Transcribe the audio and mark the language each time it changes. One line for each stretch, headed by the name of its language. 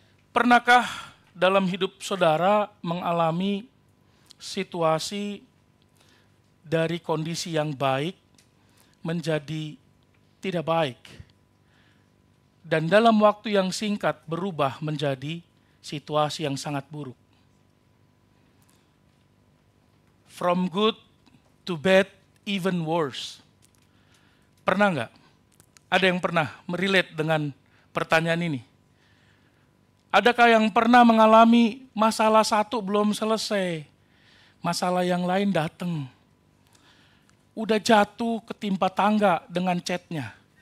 Indonesian: Pernahkah dalam hidup saudara mengalami situasi dari kondisi yang baik menjadi tidak baik? Dan dalam waktu yang singkat berubah menjadi situasi yang sangat buruk.
English: From good to bad, even worse.
Indonesian: Pernah nggak? Ada yang pernah merelate dengan pertanyaan ini? Adakah yang pernah mengalami masalah satu belum selesai, masalah yang lain datang? Udah jatuh ketimpa tangga dengan catnya.